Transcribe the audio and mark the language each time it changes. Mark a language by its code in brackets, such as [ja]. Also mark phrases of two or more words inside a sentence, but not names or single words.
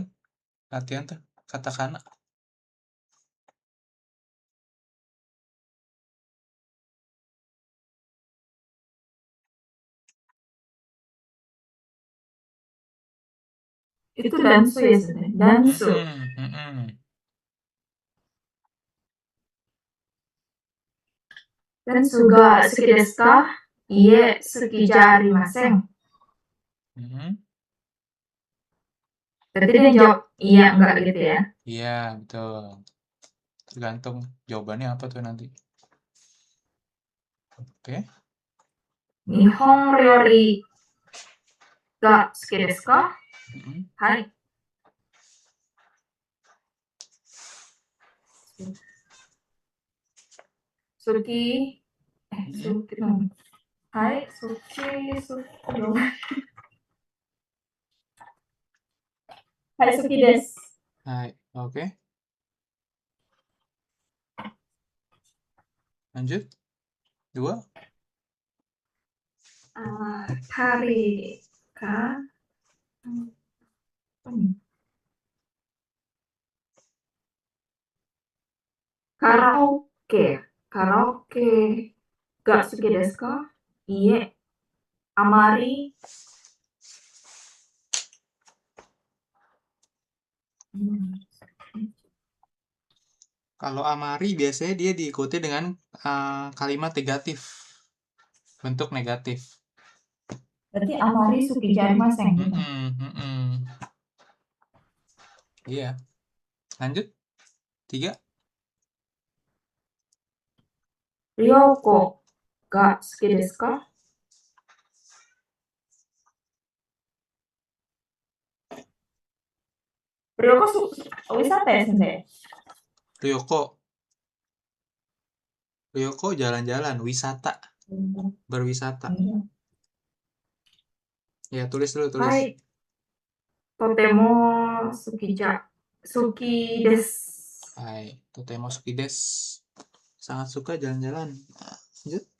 [id] Latihan tuh, katakana. Itu dansu ya sebenarnya. Dansu. [ja] ダンスが好きですか? いいえ、好きじゃありません. [id] Berarti dia jawab iya enggak gitu ya. Iya, betul. Tergantung jawabannya apa tuh nanti. Oke. [ja] 日本料理が好きですか? はい。好き. Suki dong. Hai, suki dong. Hai, 好きです. [id] Hai, oke. Lanjut. 2. Tari ka? [ja] Karaoke. カラオケが好きですか? いいえ。あまり. [id] Kalau amari biasanya dia diikuti dengan kalimat negatif. Bentuk negatif. Berarti [ja] あまり好きじゃありません [id] gitu. Iya. Lanjut. 3. [ja] 旅行が好きですか? [id] Ryoko wisata ya sensei? Ryoko jalan-jalan, wisata. Berwisata. Ya, tulis dulu, tulis. [ja] Hai. とても好きです. はい、とても好きです. [id] Sangat suka jalan-jalan. Lanjut.